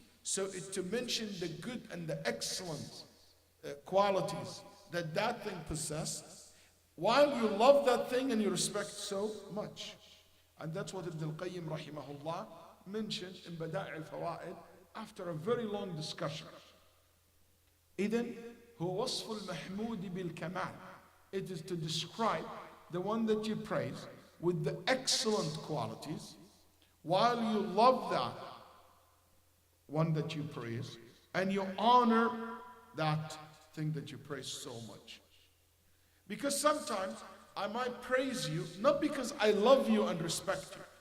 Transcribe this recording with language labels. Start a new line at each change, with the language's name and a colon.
English: So it to mention the good and the excellent qualities that that thing possesses, while you love that thing and you respect so much. And that's what Ibn al-Qayyim rahimahullah mentioned in Bada'i al-Fawaid after a very long discussion.
Arabic: إذن هو وصف المحمود بالكمال.
English: It is to describe the one that you praise with the excellent qualities, while you love that one that you praise and you honor that thing that you praise so much. Because sometimes I might praise you not because I love you and respect you.